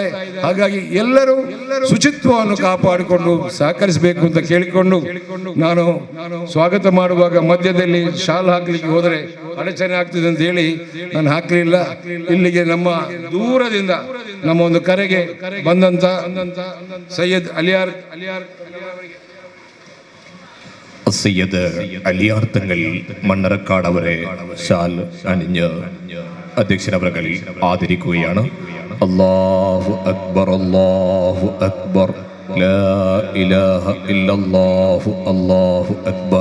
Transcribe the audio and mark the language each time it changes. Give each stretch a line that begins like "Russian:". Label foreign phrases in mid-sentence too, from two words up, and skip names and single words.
Kannada: ಹಾಗಾಗಿ ಎಲ್ಲರೂ ಶುಚಿತ್ವವನ್ನು ಕಾಪಾಡಿಕೊಂಡು ಸಹಕರಿಸಬೇಕು ಅಂತ ಕೇಳಿಕೊಂಡು ನಾನು ಸ್ವಾಗತ ಮಾಡುವಾಗ ಮಧ್ಯದಲ್ಲಿ ಶಾಲ್ ಹಾಕ್ಲಿಕ್ಕೆ ಹೋದರೆ ಅಡಚಣೆ ಆಗ್ತದೆ ಅಂತ ಹೇಳಿ ನಾನು ಹಾಕಲಿಲ್ಲ. ಇಲ್ಲಿಗೆ ನಮ್ಮ ದೂರದಿಂದ ನಮ್ಮ ಒಂದು ಕರೆಗೆ ಬಂದಂತ ಸೈಯದ್
Malayalam: അലിയാർ തങ്ങൾ മണ്ണറക്കാട് അവരെ ഷാൽ അണിഞ്ഞ് അധ്യക്ഷനവകൾ ആദരിക്കുകയാണ്.
Arabic: الله أكبر الله أكبر لا إله إلا الله الله أكبر.